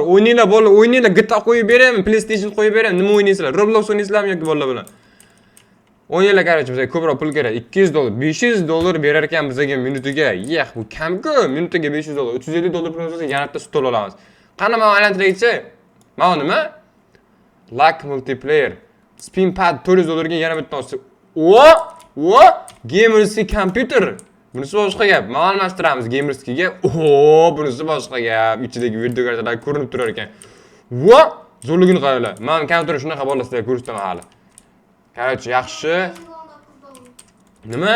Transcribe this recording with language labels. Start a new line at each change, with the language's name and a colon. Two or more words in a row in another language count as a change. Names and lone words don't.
Uzbek: O'ynanglar bolalar, o'ynanglar. GTA qo'yib beraymi, PlayStation qo'yib beraymi? Nima o'ynaysizlar? Roblox o'ynaysizlarmi yoki bolalar bilan? O'ynanglar, qarang, bizga ko'proq pul kerak. $200, $500 berar ekan bizga minutiga. Bu kam-ku, minutiga $500, $350 pulimiz bo'lsa yana bitta stol olamiz. Qani men aylantiraychi? Mana nima?
English: Luck multiplayer. Spin pad
Uzbek: $400 ga yana bitta olsa. Gamerskiy kompyuter. Bunisi boshqa gap. Men almashtiramiz Gamerskiyga. Bunisi boshqa gap. Ichidagi video kartalar ko'rinib turar ekan. Zo'rligini qaranglar. Men kompyuterni shunaqa bo'lasizlar ko'rsataman hali. Короче, yaxshi. Nima?